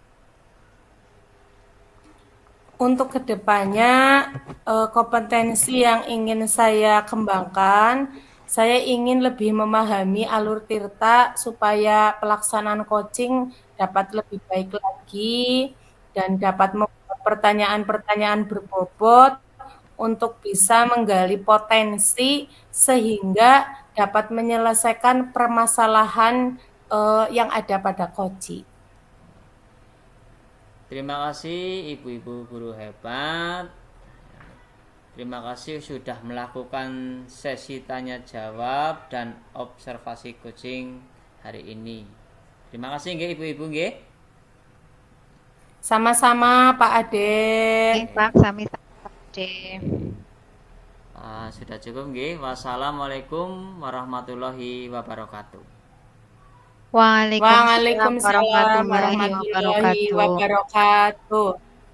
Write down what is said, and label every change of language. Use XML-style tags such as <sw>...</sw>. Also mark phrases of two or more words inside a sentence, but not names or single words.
<id>Untuk kedepannya, kompetensi yang ingin saya kembangkan, saya ingin lebih memahami Alur Tirta supaya pelaksanaan coaching dapat lebih baik lagi dan dapat membuat pertanyaan-pertanyaan berbobot untuk bisa menggali potensi sehingga dapat menyelesaikan permasalahan yang ada pada coaching. Terima kasih ibu-ibu guru hebat. Terima kasih sudah melakukan sesi tanya jawab dan observasi coaching hari ini. Terima kasih nggih ibu-ibu nggih. Sama-sama Pak Ade.</id> <jv>Pak, sami-sami Pak Ade.</jv> <id>Sudah cukup nggih.</id> <ar>والسلام عليكم ورحمة الله وبركاته. Waalaikumsalam Waalaikumsalam warahmatullahi warahmatullahi wabarakatuh. wabarakatuh.</ar>